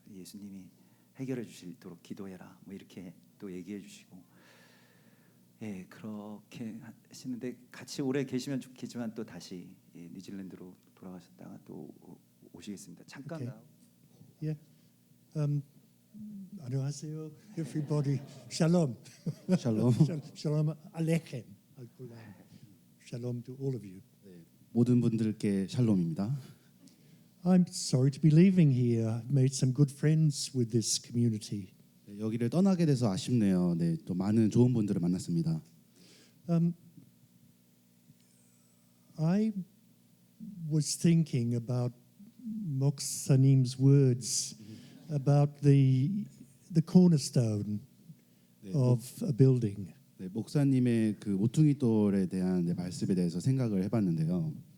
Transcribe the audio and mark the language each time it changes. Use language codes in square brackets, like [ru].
[ko] 예수님이 해결해 주시도록 기도해라. 뭐 이렇게 또 얘기해 주시고 예 그렇게 하시는데 같이 오래 계시면 좋겠지만 또 다시 뉴질랜드로 돌아가셨다가 또 오시겠습니다. 잠깐 [en] Okay. Yeah. [ko] 안녕하세요, everybody. [he] Shalom. [ko] 샬롬. [he] Shalom Aleichem. [en] Shalom to all of you. [ko] 모든 분들께 샬롬입니다. [en] I'm sorry to be leaving here. I've made some good friends with this community. [ko] 네, 여기를 떠나게 돼서 아쉽네요. 네, 또 많은 좋은 분들을 만났습니다. [en] I was thinking about Moksanim's words about the cornerstone of a building. [ko] 네, 목사님의 그 모퉁이 돌에 대한 말씀에 대해서 생각을 해봤는데요.